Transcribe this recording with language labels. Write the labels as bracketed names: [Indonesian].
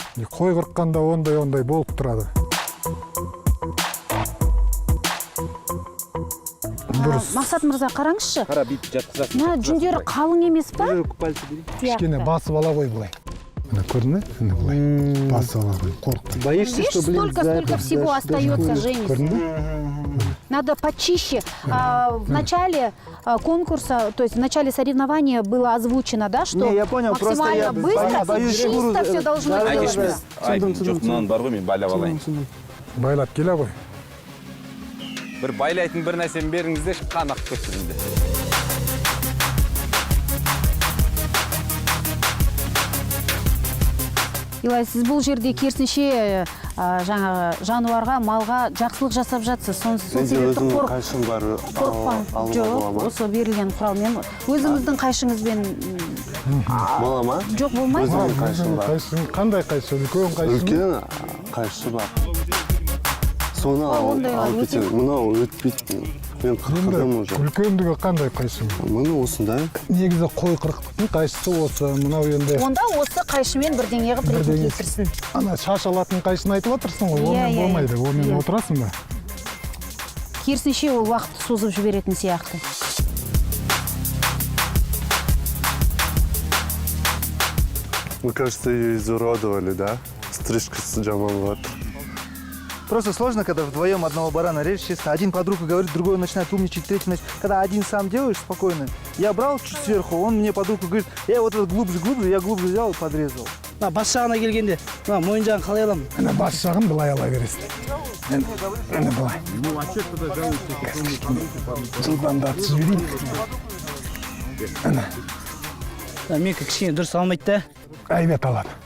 [Kazakh] Қой қырыққанда ондай болып тұрады. Мақсат мырза, қараңызшы. Қара бүйтіп жатқызасың. Мына жүндері қалың емес па? Кішкене басып ала ғой бұлай. Міне көрдің бе? Міне бұлай. Басып ала ғой, қорықпай. [Russian] Боишься, что, блин, Столько всего остается, Женис. [Kazakh] Көрдің бе? [Russian] Надо почище. В начале конкурса, то есть в начале соревнования было озвучено, да, что Не, я понял, максимально быстро, чисто все должно быть. [Kazakh] Жоқ, мынаның бар ғой, мен байлап алайын. Байлап келе ғой. Бір байлайтын бір нәрсені беріңізде қанақ көпсізінде. Илай, сіз бұл жерде керісінше жаңағы жануарға, малға жақсылық жасап жатсыз. Сол себепті қорықпа. Жоқ, осы берілген құралмен өзіңіздің қайшыңызбен Бола ма? жоқ болмайды. Қандай қайшы? Үлкен қайшы? Үлкен қайшы бар. Соны алып кетемін. Мынау өтпейді. Мен қырқыдым [Russian] уже. [Kazakh] Үлкендігі қандай қайшы? Мына осындай. Негізі қой қырықтың қайшысы осы. Мынау енді. Онда осы қайшымен бірдеңе қылып ретін келтірсін. Ана шаш алатын қайшыны айтып отырсың ғой, онымен болмайды. Онымен отырасың ба? Керісінше ол уақытты созып жіберетін сияқты. [Russian] Мне кажется, ее изуродовали, да? Стрижка [Kazakh] жаман [Russian] вот. Просто сложно, когда вдвоем одного барана режешь, честно. Один под руку говорит, другой начинает умничать, третий начинает. Когда один сам делаешь спокойно, я брал чуть сверху, он мне под руку говорит, вот этот глубже, я глубже взял и подрезал. [Kazakh] Бас жағына келгенде, мойын жағын қалай аламын? Міне бас жағын былай ала бересің. Міне былай. Жылдамдатып жіберейін. Міне. Менікі кішкене дұрыс алмайды да. Айбат алады.